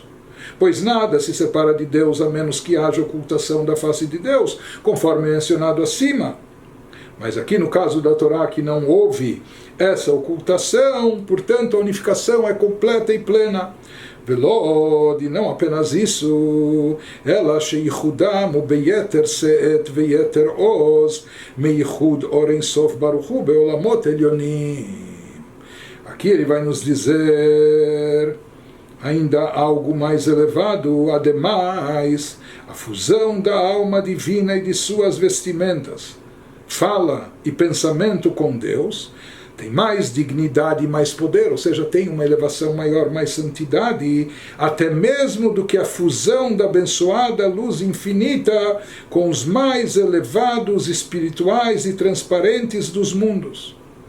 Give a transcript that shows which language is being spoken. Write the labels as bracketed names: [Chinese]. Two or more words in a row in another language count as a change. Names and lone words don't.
[Portuguese] Pois nada se separa de Deus a menos que haja ocultação da face de Deus, conforme mencionado acima. Mas aqui no caso da Torá que não houve essa ocultação, portanto a unificação é completa e plena. [Hebrew] Velod, [Portuguese] e não apenas isso, [Hebrew] אלא שייחודם ביתר שאת וביתר עוז מייחוד אור אין סוף ברוך הוא בעולמות עליונים. [Portuguese] Aqui ele vai nos dizer ainda algo mais elevado, ademais, a fusão da alma divina e de suas vestimentas, fala e pensamento com Deus, tem mais dignidade e mais poder, ou seja, tem uma elevação maior, mais santidade, até mesmo do que a fusão da abençoada luz infinita com os mais elevados, espirituais e transparentes dos mundos.